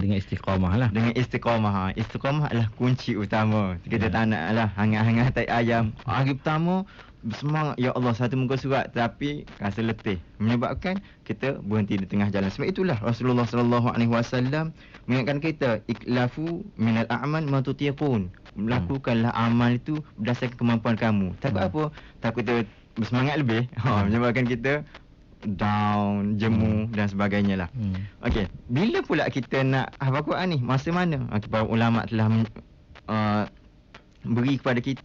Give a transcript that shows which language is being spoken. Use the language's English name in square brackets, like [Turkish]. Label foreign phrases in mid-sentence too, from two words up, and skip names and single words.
[Malay] Dengan istiqamah lah. Dengan istiqamah. Istiqamah adalah kunci utama. Kita tak nak lah hangat-hangat tai ayam. Hari pertama, bersemangat, ya Allah, satu muka surat, tapi rasa letih, menyebabkan kita berhenti di tengah jalan. Sebab itulah Rasulullah SAW mengingatkan kita, [Arabic] اكلفوا من الأعمال ما تطيقون. [Malay] Melakukanlah amal itu berdasarkan kemampuan kamu. Takut apa? Takut kita bersemangat lebih. Menyebabkan kita down, jemu dan sebagainya lah. Okey, bila pula kita nak hafal Quran ni? Masa mana? Para ulama telah beri kepada kita.